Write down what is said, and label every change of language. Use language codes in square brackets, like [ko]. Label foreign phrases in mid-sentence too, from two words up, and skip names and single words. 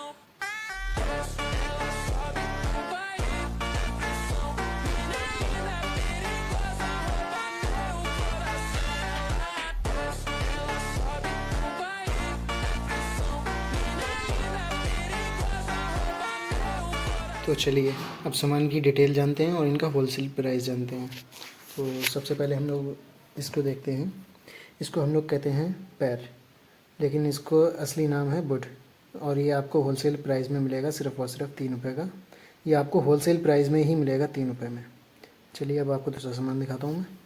[pt] Ela sobe no baile, é pressão. Mina linda, perigosa, rouba meu coração. Ela sobe no baile, é pressão. Mina linda, perigosa, rouba meu coração. [hi] तो चलिए अब सामान की डिटेल जानते हैं और इनका [en] wholesale price [hi] जानते हैं। तो सबसे पहले हम लोग इसको देखते हैं। इसको हम लोग कहते हैं पैर, लेकिन इसको असली नाम है बुड। और ये आपको [en] wholesale price [hi] में मिलेगा सिर्फ़ और सिर्फ 3 रुपये का। ये आपको [en] wholesale price [hi] में ही मिलेगा 3 रुपये में। चलिए अब आपको दूसरा सामान दिखाता हूँ मैं।